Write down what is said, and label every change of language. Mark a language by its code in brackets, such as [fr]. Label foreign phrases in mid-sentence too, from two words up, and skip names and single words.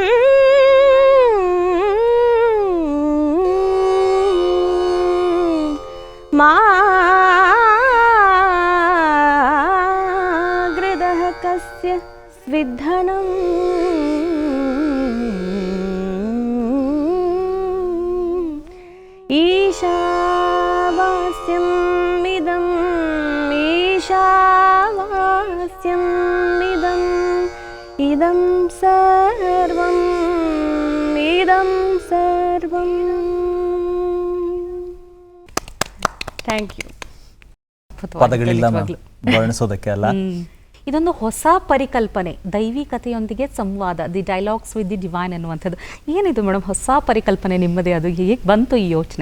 [sa] ಮಾಗ್ರದಃ ಕಸ್ಯ ಸ್ವಿಧನಂ ಈಶಾವಾಸ್ಯಂ ಇದಂ ಈಶಾವಾಸ್ಯಂ ಇದಂ ಇದಂ ಸರ್ವಂ ಇದಂ ಸರ್ವಂ. [en] thank you. [kn] ಪದಗಳಿಲ್ಲ ವರ್ಣಿಸೋದಕ್ಕೆ ಅಲ್ಲ. ಇದೊಂದು ಹೊಸ ಪರಿಕಲ್ಪನೆ, ದೈವಿಕತೆಯೊಂದಿಗೆ ಸಂವಾದ, [en] the dialogs with the divine [kn] ಅನ್ನುವಂಥದ್ದು. ಏನಿದು ಮೇಡಮ್ ಹೊಸ ಪರಿಕಲ್ಪನೆ ನಿಮ್ಮದೇ? ಅದು ಹೇಗೆ ಬಂತು ಈ ಯೋಚನೆ?